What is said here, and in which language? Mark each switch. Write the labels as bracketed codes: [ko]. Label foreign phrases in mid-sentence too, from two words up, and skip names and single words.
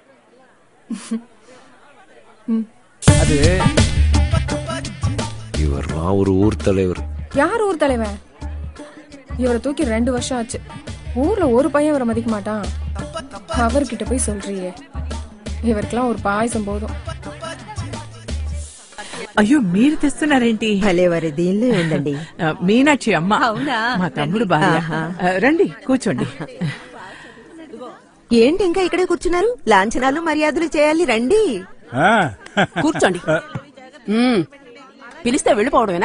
[ta] அது இவர்லாம் ஒரு ஊர் தலைவர். யார் ஊர் தலைவன்? இவரை தூக்கி 2 வருஷம் ஆச்சு. ஊர்ல ஒரு பையன் அவரை மதிக்க மாட்டான். அவர்கிட்ட போய் சொல்றியே, இவருக்கெல்லாம் ஒரு பாயசம் போதும். [te] అయ్యో మీరు తెస్తున్నారేంటి? భలేవారి దీనిలో ఉందండి. మీనాక్షి అమ్మ, మా తమ్ముడు భార్య. రండి కూర్చోండి. ఏంటి ఇంకా ఇక్కడే కూర్చున్నారు? లాంఛనాలు మర్యాదలు చేయాలి, రండి. కూర్చోండి. పిలిస్తే వెళ్ళిపోవడమేనా?